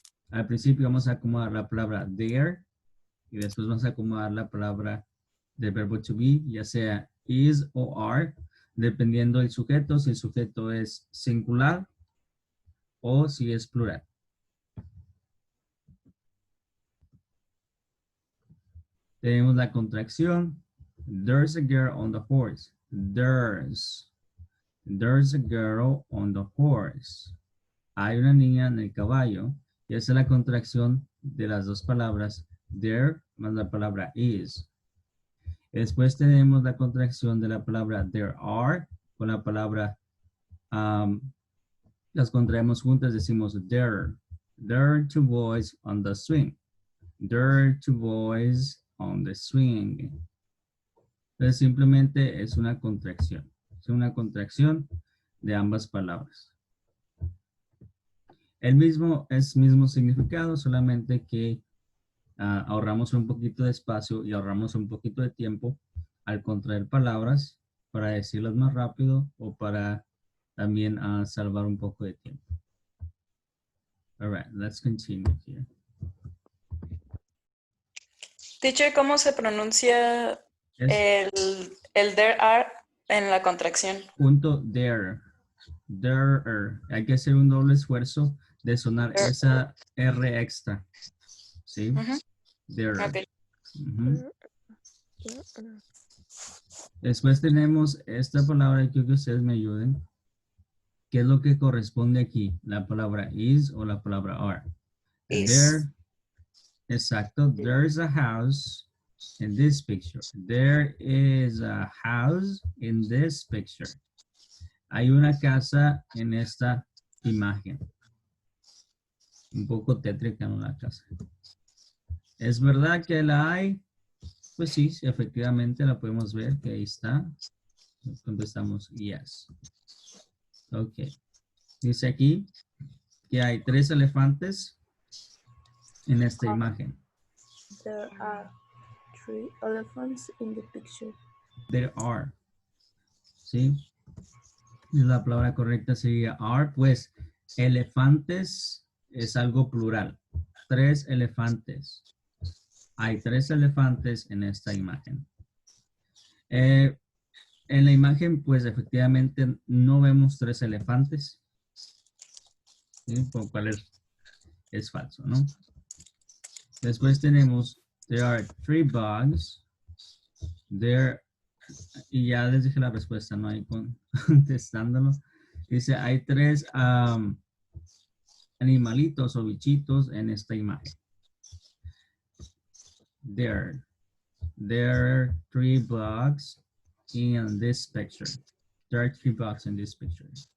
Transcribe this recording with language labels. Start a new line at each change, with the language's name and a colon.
Spanish: Al principio vamos a acomodar la palabra there y después vamos a acomodar la palabra del verbo to be, ya sea is o are, dependiendo del sujeto, si el sujeto es singular o si es plural. Tenemos la contracción.
English: There's a girl on the horse. There's a girl on the horse.
Spanish: Hay una niña en el caballo. Y esa es la contracción de las dos palabras there más la palabra is. Después tenemos la contracción de la palabra there are con la palabra, las contraemos juntas, decimos there.
English: There are two boys on the swing. There are two boys on the swing.
Spanish: Entonces simplemente es una contracción. Es una contracción de ambas palabras. Es mismo significado, solamente que ahorramos un poquito de espacio y ahorramos un poquito de tiempo al contraer palabras para decirlas más rápido o para también salvar un poco de tiempo.
English: All right, let's continue here.
Spanish: Teacher, ¿cómo se pronuncia
English: Yes.
Spanish: el there are en la contracción? Punto there. There. Hay que hacer un doble esfuerzo de sonar
English: There.
Spanish: esa R extra. ¿Sí? There.
English: Okay.
Spanish: Después tenemos esta palabra, quiero que ustedes me ayuden. ¿Qué es lo que corresponde aquí? ¿La palabra is o la palabra are?
English: Is. There,
Spanish: exacto.
English: There's a house in this picture. There is a house in this picture.
Spanish: Hay una casa en esta imagen. Un poco tétrica, ¿no? La casa. ¿Es verdad que la hay? Pues sí, efectivamente la podemos ver que ahí está. Contestamos yes. Ok. Dice aquí que hay 3 elefantes en esta imagen.
English: There are 3 elephants in the picture. There are. ¿Sí?
Spanish: La palabra correcta sería are, pues elefantes es algo plural. 3 elefantes. Hay 3 elefantes en esta imagen. En la imagen, pues efectivamente no vemos 3 elefantes. ¿Sí? Por cual es falso, ¿no? Después tenemos,
English: there are 3 bugs.
Spanish: There, y ya les dije la respuesta, no hay contestándolo. Dice, hay 3 animalitos o bichitos en esta imagen.
English: There are 3 bugs in this picture. There are 3 bugs in this picture.